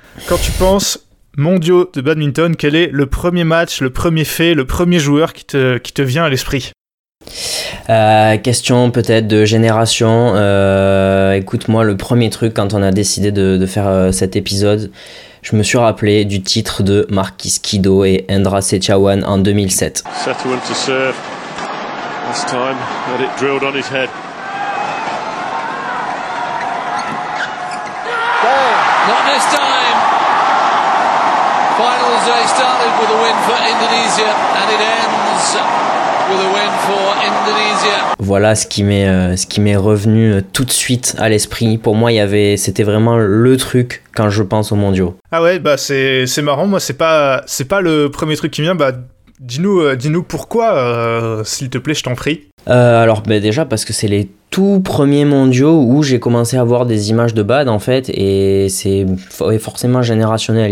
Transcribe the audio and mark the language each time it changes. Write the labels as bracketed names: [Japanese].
[French] Quand tu penses mondiaux de badminton, quel est le premier match, le premier fait, le premier joueur qui te vient à l'esprit? Question peut-être de génération. Écoute-moi, le premier truc quand on a décidé de faire cet épisode... Je me suis rappelé du titre de Marquis Kido et Indra Sechawan en 2007. [English] Seth Wynn to serve. This time, had it drilled on his head. Not this time. Finals day started with a win for Indonesia and it ends with a win for Indonesia. [French] Voilà ce qui m'est revenu tout de suite à l'esprit. Pour moi, c'était vraiment le truc quand je pense aux mondiaux. Ah ouais, bah c'est marrant, moi c'est pas le premier truc qui vient. Bah dis-nous pourquoi, s'il te plaît, je t'en prie. Alors bah déjà parce que c'est les tout premiers mondiaux où j'ai commencé à voir des images de bad, en fait, et c'est forcément générationnel.